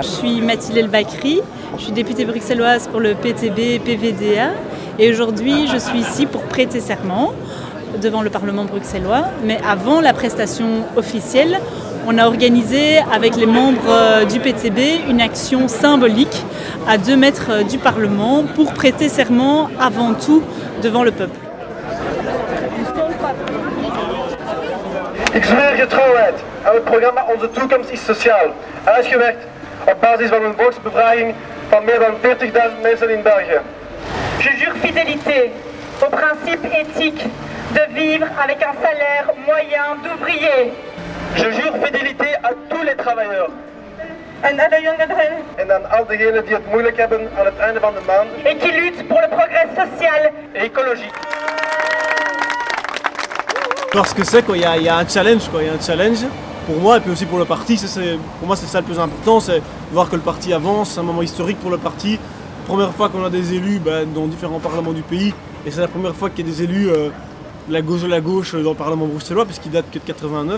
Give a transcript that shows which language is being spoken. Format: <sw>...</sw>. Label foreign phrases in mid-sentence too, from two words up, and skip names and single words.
<fr>Je suis Mathilde El Bakri, je suis députée bruxelloise pour le PTB-PVDA et aujourd'hui je suis ici pour prêter serment devant le Parlement bruxellois. Mais avant la prestation officielle, on a organisé avec les membres du PTB une action symbolique à 2 mètres du Parlement pour prêter serment avant tout devant le peuple.</fr> <nl>Ik zweer getrouwheid aan het programma Onze Toekomst is Sociaal, uitgewerkt op basis van een volksbevraging van meer dan 40.000 mensen in België.</nl> <fr>Je jure fidélité au principe éthique de vivre avec un salaire moyen d'ouvrier. Je jure fidélité à tous les travailleurs.</fr> <nl>En aan al diegenen die het moeilijk hebben aan het einde van de maand.</nl> <fr>Et qui lutte pour le progrès social et écologique. Parce que c'est quoi, il y a un challenge, quoi. Il y a un challenge pour moi et puis aussi pour le parti. Pour moi, c'est ça le plus important, c'est voir que le parti avance. C'est un moment historique pour le parti. Première fois qu'on a des élus dans différents parlements du pays, et c'est la première fois qu'il y a des élus de la gauche dans le Parlement bruxellois, puisqu'il date que de 89.</fr>